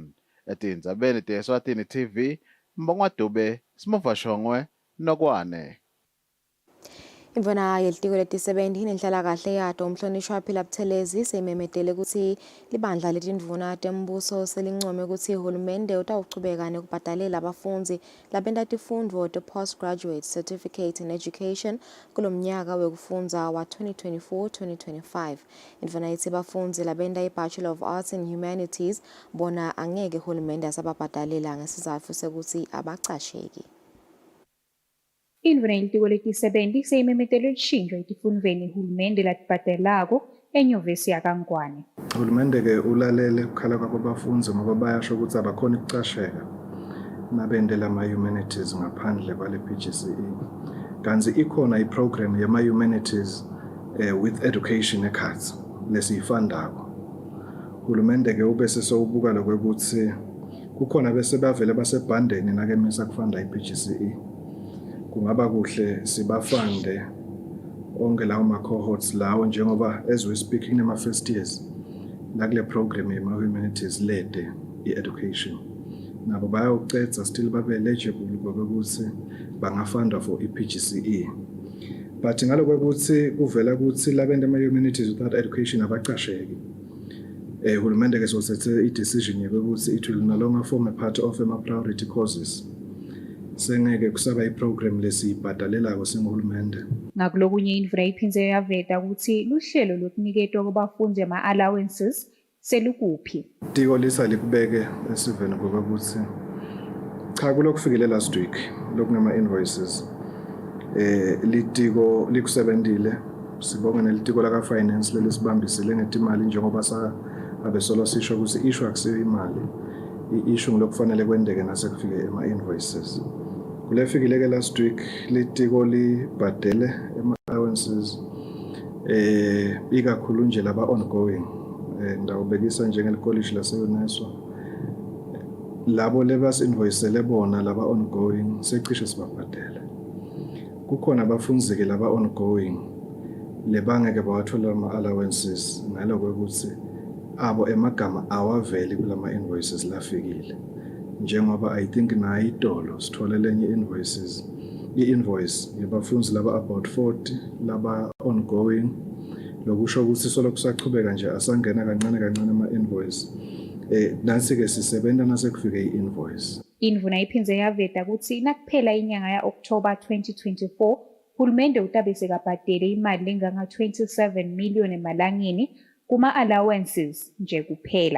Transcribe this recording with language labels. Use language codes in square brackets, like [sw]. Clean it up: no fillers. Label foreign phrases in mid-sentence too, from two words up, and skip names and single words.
[ss] Etindzabeni teSwatini TV, Mbongwa Dube, Smova Nokwane. Imvona yelitiko leti-70 nenhlalakahle yato umhlonishwa Phila Buthelezi seyimemedele ukuthi libandla letindvuna tembuso selincome ukuthi uhulumende utawuchubeka nekubhadalela abafunzi labenta tifundvo te- [en] postgraduate certificate in education [ss] kulomnyaka wekufundza wa 2024-2025. Imvona yithi bafunzi labenta i-Bachelor of Arts in Humanities bona angeke uhulumende asababhadalela ngesizatfu sekuthi abacasheki. Indvuna yelitiko leti-70 seyimemetele lishintsho etifundvweni uhulumende latibhadelako enyuvesi yaKangwane. Uhulumende-ke ulalele ukukhala kwabafundzi ngoba bayasho ukuthi abakhoni ukucasheka nabendela ama-humanities ngaphandle kwale PGCE. Kanti ikhona iprogram yama- [en] humanities with education [ss] ekhatsi lesiyifandako. Uhulumende-ke ubese sowubuka lokwekuthi kukhona bese bavele basebhandeni nakemisa kufanda i-PGCE. Kungaba kuhle sibafande onke lawo ma-cohorts lawo njengoba [en] as we speak [ss] in ama- [en] first years [ss] nakule program yema-humanities lede i-education nabo bayawucedza still babe eligible kokuthi bangafunda for i-PGCE. But ngalokwekuthi kuvela ukuthi labenda ama-humanities [en] without education [ss] abacasheki. Uhulumende-ke sosethe i-decision yokuthi [en] it will no longer form a part of [ss] ama- [en] priority courses. [ss] Sengeke kusaba iprogram lesibhadalelako singuhulumende. Ngakulokunye indvuna iphindze yaveta ukuthi luhlelo lokuniketwa kwabafunzi ama-allowances selukuphi. Tiko lisa likubeke esiveni ngokuthi cha kulokufikile [en] last week [ss] lokungama invoices litiko likusebentile sibonga nelitiko laka finance lelisibambisile ngetimali njengoba abesolo sisho ukuthi issue akusiyo imali i-issue nglokufanele kwendeke nasekufike ama-invoices. Kulefikile-ke [en] last week [ss] litiko libhadele ama-allowances ikakhulu nje laba ongoing ngidawubekisa njengelikoliji lase-UNESCO labo lebas-invoicele bona laba ongoing secishe sibabhadele. Kukhona abafunzi-ke laba ongoing lebangeke bawathola ama-allowances ngalokwekuthi abo emagama awaveli kulama invoices lafikile njengoba [en] I think [ss] na itolo sithola lenye i-invoice yabafunzi laba about 40 laba ongoing lokusho ukuthi solo kusachubeka nje asangena kancane ama-invoice nasi-ke sisebenza nasekufike i-invoice. Indvuna iphindze yaveta ukuthi nakuphela inyanga ya-October 2024 uhulumende utabe sekabhadele imali lenganga 27 million emalangeni kuma-allowances nje kuphela.